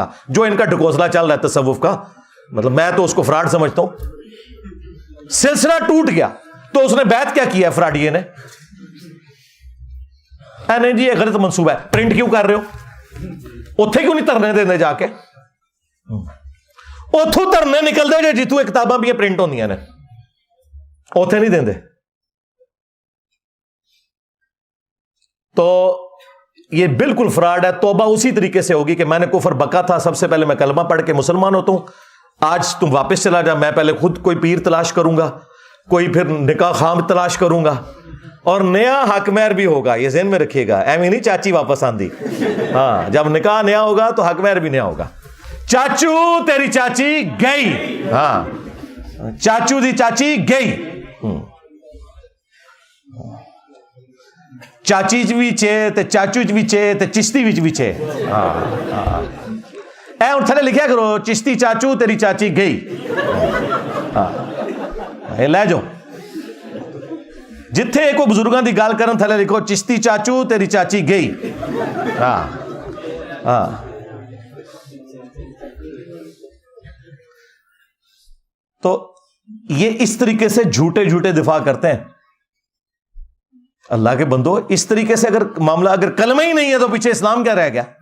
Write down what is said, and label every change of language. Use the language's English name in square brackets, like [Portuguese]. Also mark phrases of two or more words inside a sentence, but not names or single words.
[Urdu] جو ان کا ڈھکوسلا چل رہا ہے تصوف کا، مطلب میں تو اس کو فراڈ سمجھتا ہوں۔ سلسلہ ٹوٹ گیا تو اس نے بیعت کیا کیا ہے فراڈیے نے؟ نہیں جی یہ غلط منصوبہ ہے، پرنٹ کیوں کر رہے ہو؟ [Punjabi] اتھے کیوں نہیں ترنے دیندے جا کے؟ اتھو ترنے نکل دے جی تو کتاباں بھی پرنٹ ہوندیاں نے، اتھے نہیں دیندے۔ [Urdu] تو یہ بالکل فراڈ ہے۔ توبہ اسی طریقے سے ہوگی کہ میں نے کفر بکا تھا، سب سے پہلے میں کلمہ پڑھ کے مسلمان ہوتا ہوں، آج تم واپس چلا جا، میں پہلے خود کوئی پیر تلاش کروں گا، کوئی پھر نکاح خام تلاش کروں گا، اور نیا حق مہر بھی ہوگا، یہ ذہن میں رکھیے گا، [Punjabi] ایویں نہیں چاچی واپس آندی، [Urdu] ہاں جب نکاح نیا ہوگا تو حق مہر بھی نیا ہوگا۔ [Punjabi] چاچو تیری چاچی گئی، ہاں چاچو دی چاچی گئی، چاچی بھی چے تے چاچو بھی چے تے چشتی بھی چے، اے ہن تھلے لکھیا کرو چشتی چاچو تیری چاچی گئی، لے جاؤ جتھے کوئی بزرگاں دی گل کرن تھلے لکھو چشتی چاچو تیری چاچی گئی۔ [Urdu] ہاں ہاں تو یہ اس طریقے سے جھوٹے جھوٹے دفاع کرتے ہیں۔ اللہ کے بندو اس طریقے سے اگر معاملہ، اگر کلمہ ہی نہیں ہے تو پیچھے اسلام کیا رہ گیا؟